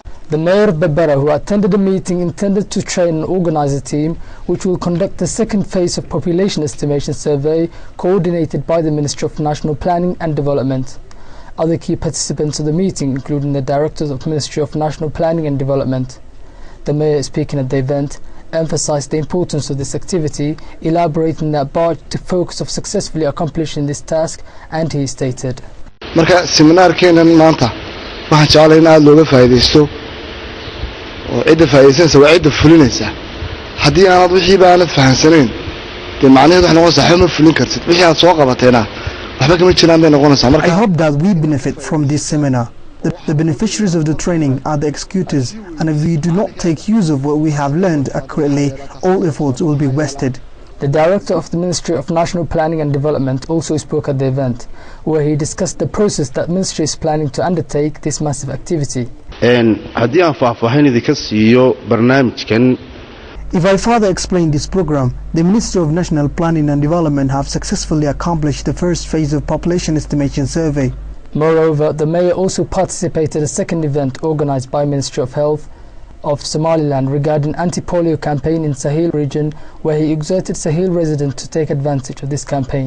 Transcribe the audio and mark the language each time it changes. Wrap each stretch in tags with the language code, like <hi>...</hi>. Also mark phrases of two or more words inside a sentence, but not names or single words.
<en>The Mayor of Berbera, who attended the meeting, intended to train and organize a team which will conduct the second phase of population estimation survey coordinated by the Ministry of National Planning and Development. Other key participants of the meeting, including the Directors of Ministry of National Planning and Development. The Mayor, speaking at the event, emphasized the importance of this activity, elaborating that barge to focus of successfully accomplishing this task, and he stated,</en> <so>marka seminaarkeenan maanta waxaan jeclahay in aad looga faa'iideysto oo cidda faa'iideysanaysa waa cidda fulinaysa haddii aanad wixii baanad fahansanayn dee macnaheedu wax noqonaysa waxba ma fulin kartid wixii aad soo qabateena waxba kama jiraan bay noqonaysaa marka</so> <en>I hope that we benefit from this seminar. The beneficiaries of the training are the executors, and if we do not take use of what we have learned accurately, all efforts will be wasted. The Director of the Ministry of National Planning and Development also spoke at the event, where he discussed the process that Ministry is planning to undertake this massive activity.</en> <so>haddii aan faahfaahin idinka siiyo barnaamijkan</so> <en>If I further explain this program, the Ministry of National Planning and Development have successfully accomplished the first phase of population estimation survey. Moreover, the Mayor also participated in a second event organized by Ministry of Health of Somaliland regarding anti-polio campaign in Sahel region, where he exhorted Sahel residents to take advantage of this campaign.</en>